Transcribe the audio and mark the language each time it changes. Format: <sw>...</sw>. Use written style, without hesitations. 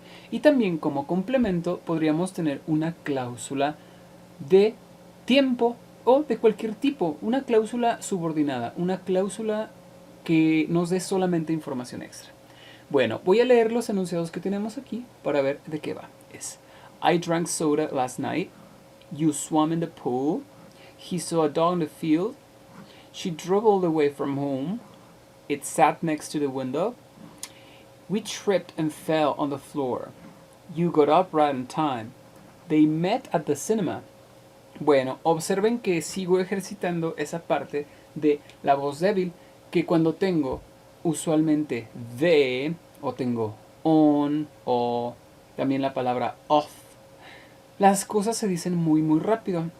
<es>Y también como complemento podríamos tener una cláusula de tiempo o de cualquier tipo, una cláusula subordinada, una cláusula que nos dé solamente información extra. Bueno, voy a leer los enunciados que tenemos aquí para ver de qué va. Es:</es> <en>I drank soda last night. You swam in the pool. He saw a dog in the field. She drove all the way from home. It sat next to the window. We tripped and fell on the floor. You got up right on time. They met at the cinema.</en> <es>Bueno, observen que sigo ejercitando esa parte de la voz débil, que cuando tengo usualmente de, o tengo on, o también la palabra off, las cosas se dicen muy rápido.</es>